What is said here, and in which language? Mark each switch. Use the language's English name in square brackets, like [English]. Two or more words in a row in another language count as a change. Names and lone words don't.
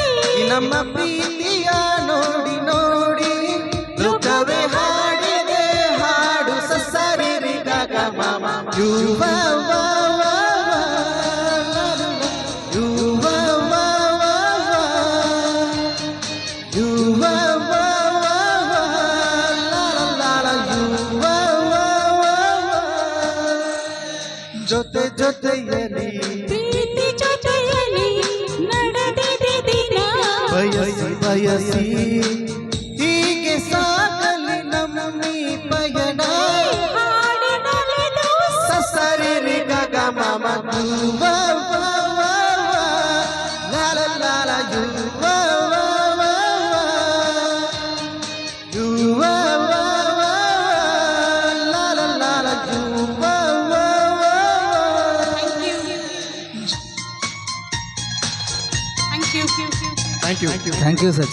[Kannada] ಈ ನಮ್ಮ ಪ್ರೀತಿಯ ನೋಡಿ ನೋಡಿ ಲೋಕವೇ ಹಾಡಿದೆ ಹಾಡು ಸಸರಿ ರಿ ಗ ಗ ಮ ಮ ಯು ವ ವ ವ ಯು ವ ವ ವ ಯು ವ ವ ವ ಲ ಲ ಯು ವ ವ ವ ಜೊತೆ ಜೊತೆಯಲಿ ಪ್ರೀತಿ ಜೊತೆಯಲ್ಲಿ ನಡೆದಿದೆ ದಿನ ಬಯಸಿ ಬಯಸಿ ಹೀಗೆ ಸಾಗಲಿ ನಮ್ಮಿ ಪಯಣ ಹಾಡಿನಲ್ಲಿದು ಸಸರಿ ರಿ ಗ ಗ ಮ ಮ ಯು ವ ವ ವ ಲ ಲ ಲ ಲ ಯು ವ ವ ವ ಯು ವ ವ ವ ಲ ಲ ಲ ಲ ಯು ವ ವ ವ [English] thank you thank you thank you ಸಚಿನ್.